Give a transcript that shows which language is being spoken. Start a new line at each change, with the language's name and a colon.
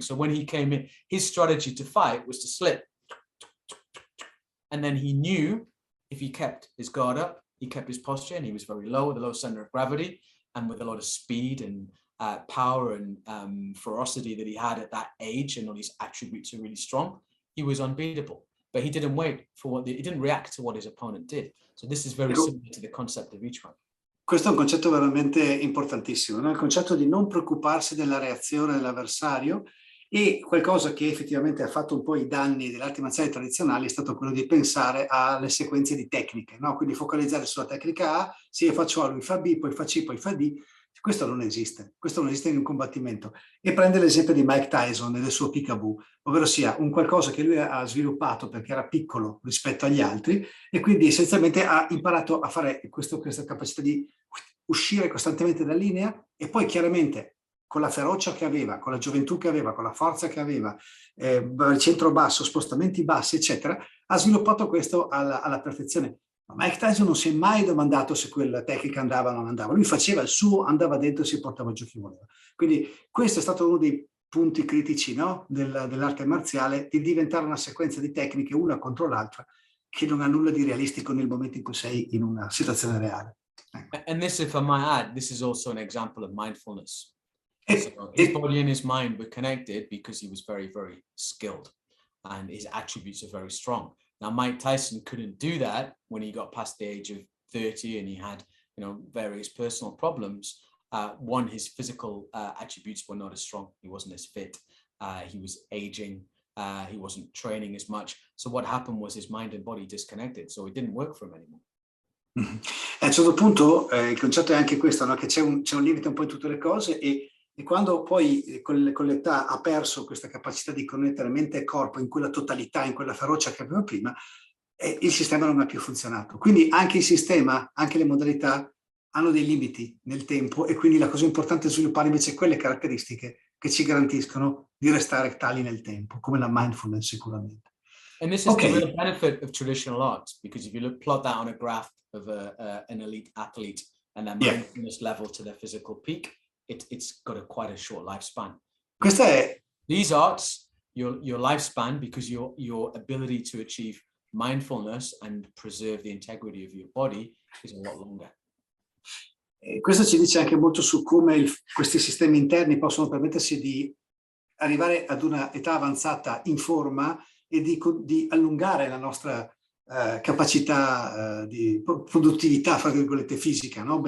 English: So when he came in, his strategy to fight was to slip, and then he knew if he kept his guard up, he kept his posture, and he was very low, the low center of gravity, and with a lot of speed and power and ferocity that he had at that age, and all these attributes are really strong, he was unbeatable. But he didn't wait for he didn't react to what his opponent did. So this is very similar to the concept of each one.
Italian: Questo è un concetto veramente importantissimo, no? Il concetto di non preoccuparsi della reazione dell'avversario, e qualcosa che effettivamente ha fatto un po' i danni delle arti marziali tradizionali è stato quello di pensare alle sequenze di tecniche, no? Quindi focalizzare sulla tecnica A, se io faccio A lui fa B, poi fa C, poi fa D. Questo non esiste in un combattimento. E prende l'esempio di Mike Tyson e del suo peekaboo, ovvero sia un qualcosa che lui ha sviluppato perché era piccolo rispetto agli altri, e quindi essenzialmente ha imparato a fare questa capacità di uscire costantemente dalla linea, e poi chiaramente con la ferocia che aveva, con la gioventù che aveva, con la forza che aveva, centro-basso, spostamenti bassi, eccetera, ha sviluppato questo alla perfezione. Ma Mike Tyson non si è mai domandato se quella tecnica andava o non andava. Lui faceva il suo, andava dentro e si portava giù chi voleva. Quindi questo è stato uno dei punti critici, no? dell'arte marziale, di diventare una sequenza di tecniche una contro l'altra che non ha nulla di realistico nel momento in cui sei in una situazione reale.
English: And this, if I might add, this is also an example of mindfulness. So his body and his mind were connected because he was very, very skilled and his attributes are very strong. Now, Mike Tyson couldn't do that when he got past the age of 30 and he had, various personal problems. One, his physical attributes were not as strong. He wasn't as fit. He was aging. He wasn't training as much. So what happened was his mind and body disconnected. So it didn't work for him anymore.
Italian: A un certo punto il concetto è anche questo, no? Che c'è un limite un po' in tutte le cose, e quando poi con l'età ha perso questa capacità di connettere mente e corpo in quella totalità, in quella ferocia che aveva prima, il sistema non ha più funzionato. Quindi anche il sistema, anche le modalità hanno dei limiti nel tempo, e quindi la cosa importante è sviluppare invece quelle caratteristiche che ci garantiscono di restare tali nel tempo, come la mindfulness sicuramente.
English: And this is the real benefit of traditional arts, because if you plot that on a graph of an elite athlete and their mindfulness level to their physical peak, it's got quite a short lifespan. These arts, your lifespan, because your ability to achieve mindfulness and preserve the integrity of your body is a lot longer.
Italian: Questo ci dice anche molto su come questi sistemi interni possono permettersi di arrivare ad una età avanzata in forma e di allungare la nostra capacità di produttività, fra virgolette, fisica, no?